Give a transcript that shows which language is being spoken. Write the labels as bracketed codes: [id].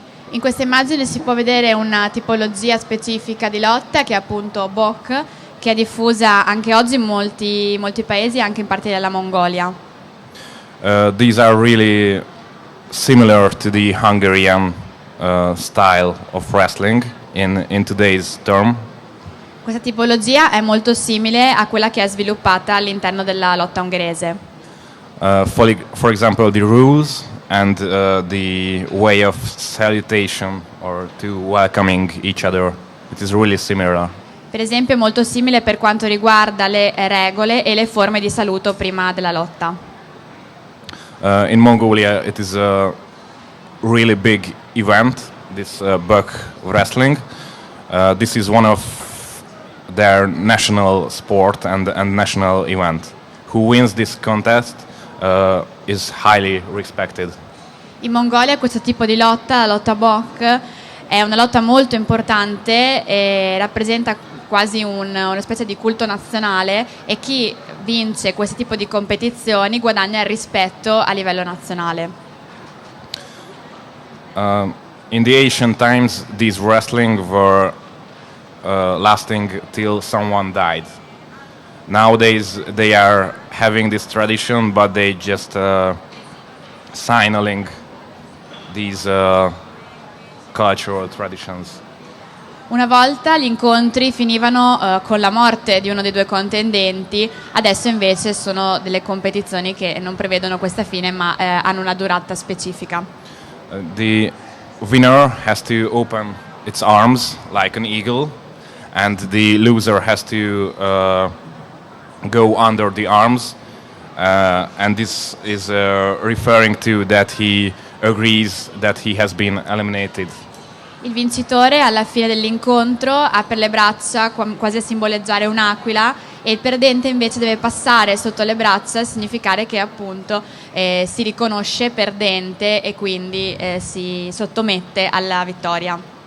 [it] In questa immagine si può vedere una tipologia specifica di lotta che è appunto bok, che è diffusa anche oggi in molti paesi, anche in parti della Mongolia. [en] These are really similar to the Hungarian style of wrestling in today's term. [it] Questa tipologia è molto simile a quella che è sviluppata all'interno della lotta ungherese. [en] For example, the rules and the way of salutation or to welcoming each other, it is really similar. [it] Per esempio è molto simile per quanto riguarda le regole e le forme di saluto prima della lotta. [en] In Mongolia it is a really big event, this buck wrestling. This is one of their national sport and national event. Who wins this contest is highly respected. [it] In Mongolia questo tipo di lotta, la lotta bok, è una lotta molto importante e rappresenta quasi una specie di culto nazionale, e chi vince questo tipo di competizioni guadagna il rispetto a livello nazionale. [en] In the ancient times, these wrestling were lasting till someone died. Nowadays, they are having this tradition, but they just signaling these cultural traditions. [it] Una volta gli incontri finivano con la morte di uno dei due contendenti, adesso invece sono delle competizioni che non prevedono questa fine ma hanno una durata specifica. [en] The winner has to open its arms like an eagle, and the loser has to go under the arms, and this is referring to that he agrees that he has been eliminated. [it] Il vincitore alla fine dell'incontro apre le braccia quasi a simboleggiare un'aquila, e il perdente invece deve passare sotto le braccia a significare che appunto si riconosce perdente e quindi si sottomette alla vittoria.